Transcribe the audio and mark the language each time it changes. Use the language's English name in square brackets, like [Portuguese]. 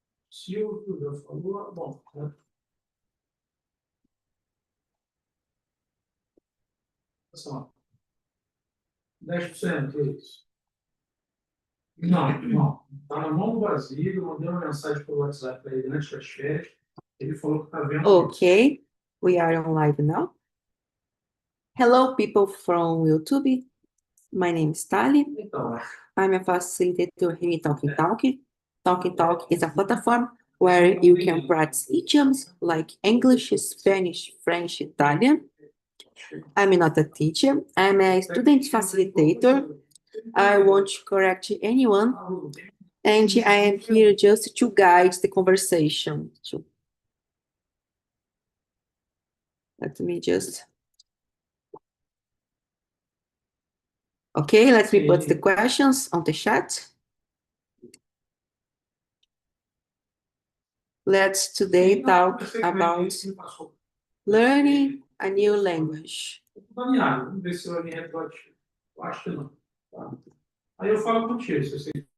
[Portuguese] Silvio já falou, bom, 10% é isso. Não. Está na mão do Basílio, eu mandei uma mensagem pelo WhatsApp para ele antes das férias. Ele falou que está vendo. [English] Okay, we are on live now. Hello, people from YouTube. My name is Tali. [Portuguese] Então, [English] I'm a facilitator here in TalkNtalk. TalkNtalk is a platform where you can practice idioms like English, Spanish, French, Italian. I'm not a teacher. I'm a student facilitator. I won't correct anyone, and I am here just to guide the conversation. Let me just... Okay, let me put the questions on the chat. Let's today talk about learning a new language. [Portuguese] Vamos ver se eu alinho retroativo. Eu acho que não. Tá? Aí eu falo contigo, se você...